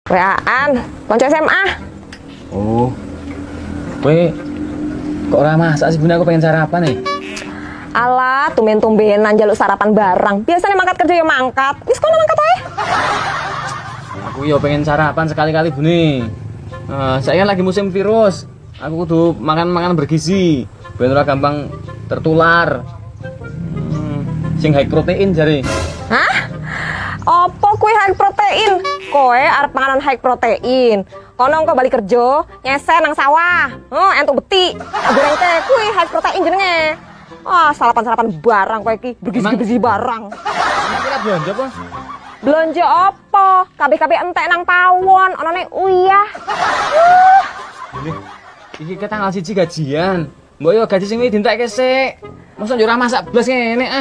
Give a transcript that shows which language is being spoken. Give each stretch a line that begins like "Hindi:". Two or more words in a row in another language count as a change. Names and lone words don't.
Javanese: WA-an, konco SMA. Oh. Kowe kok ora masak sih, Bun?
Indonesian: Aku pengen sarapan nih.
Javanese: Alah, tumben-tumbenan jaluk sarapan barang. Biasanya mangkat kerja ya mangkat. Wis kono mangkat wae. Aku yo pengen sarapan sekali-kali, Bune.
Indonesian: Saya lagi musim virus.
Javanese: Aku kudu makan bergizi, biar ora gampang tertular. Sing
English: high protein
Javanese: jare. Hah? Opo kue
English: high protein?
Javanese: Koe arep panganan
English: high protein.
Javanese: Kono engko balik kerja, nyesen nang sawah. Entuk beti. Goreng teh kue
English: high protein
Javanese: jenenge. Sarapan-sarapan barang kowe iki, bergizi-gizi barang.
Indonesian: Kira belanja apa? Belanja apa?
Javanese: Kabeh-kabeh entek nang pawon, onone uyah. Ini iki ke tanggal 1 gajian. Mbok yo gaji sing dientekke sik. Mosok yo ora masak blas ngene ah.